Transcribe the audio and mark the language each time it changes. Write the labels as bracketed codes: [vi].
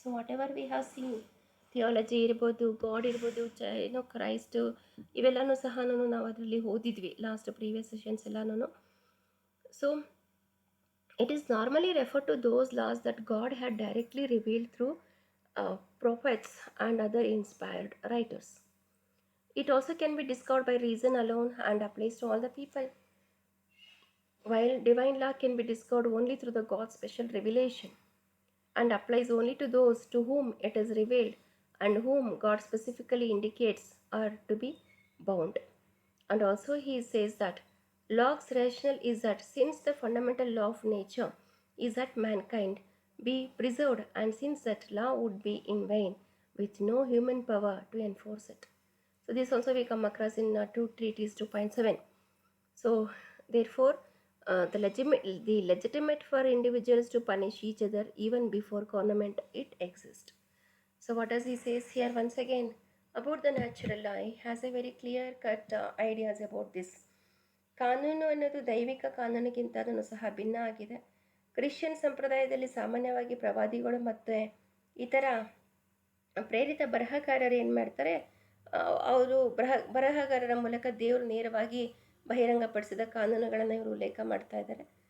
[en] So whatever we have seen, theology ಇರ್ಬೋದು, God ಇರ್ಬೋದು, Christ, [kn] ಇವೆಲ್ಲನೂ ಸಹ ನಾವು ಅದರಲ್ಲಿ ಓದಿದ್ವಿ [en] Last previous sessions ಎಲ್ಲನೂ. So it is normally referred to those laws that God had directly revealed through prophets and other inspired writers. It also can be discovered by reason alone and applies to all the people, while divine law can be discovered only through the God's special revelation and applies only to those to whom it is revealed and whom God specifically indicates are to be bound. And also he says that law's rationale is that since the fundamental law of nature is that mankind be preserved, and since that law would be in vain with no human power to enforce it. So this also we come across in 2 Treatise 2.7. So therefore the legitimate for individuals to punish each other even before government it exists. So what does he says here once again about the natural law? He has a very clear cut ideas about this. [kn] ಕಾನೂನು ಅನ್ನೋದು ದೈವಿಕ ಕಾನೂನಿಗಿಂತಲೂ ಸಹ ಭಿನ್ನ ಆಗಿದೆ. Christian ಸಂಪ್ರದಾಯದಲ್ಲಿ ಸಾಮಾನ್ಯವಾಗಿ ಪ್ರವಾದಿಗಳು ಮತ್ತು ಇತರ ಪ್ರೇರಿತ ಬರಹಗಾರರು ಏನು ಮಾಡ್ತಾರೆ, ಅವರು ಬರಹಗಾರರ ಮೂಲಕ ದೇವರು ನೇರವಾಗಿ ಬಹಿರಂಗಪಡಿಸಿದ ಕಾನೂನುಗಳನ್ನು ಇವರು ಉಲ್ಲೇಖ ಮಾಡ್ತಾ ಇದ್ದಾರೆ.